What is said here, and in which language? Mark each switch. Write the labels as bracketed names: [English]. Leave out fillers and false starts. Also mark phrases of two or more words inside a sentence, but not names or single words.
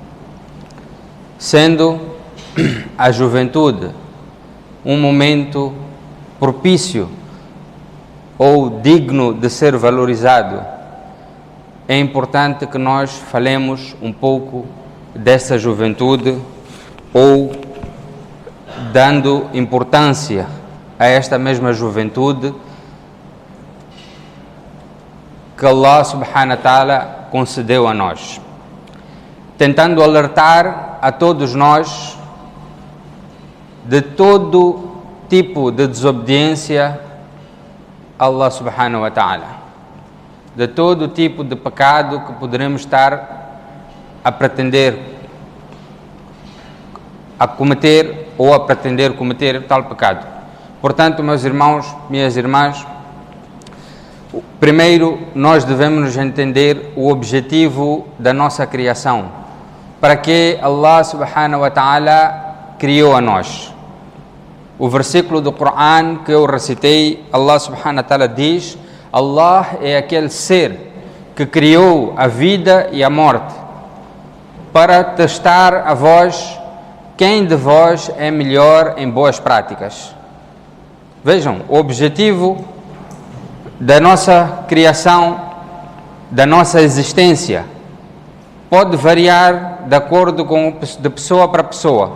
[Portuguese] Sendo a juventude um momento propício ou digno de ser valorizado, é importante que nós falemos um pouco dessa juventude ou dando importância a esta mesma juventude que [Arabic] الله سبحانه وتعالى [Portuguese] concedeu a nós, tentando alertar a todos nós de todo tipo de desobediência a [Arabic] الله سبحانه وتعالى, [Portuguese] de todo tipo de pecado que poderemos estar a pretender a cometer ou a pretender cometer tal pecado. Portanto, meus irmãos, minhas irmãs, primeiro nós devemos entender o objetivo da nossa criação, para que [Arabic] الله سبحانه وتعالى [Portuguese] criou a nós. O versículo do Coran que eu recitei, [Arabic] الله سبحانه وتعالى [Portuguese] diz: Allah é aquele ser que criou a vida e a morte para testar a vós quem de vós é melhor em boas práticas. Vejam, o objetivo da nossa criação, da nossa existência, pode variar de acordo com de pessoa para pessoa.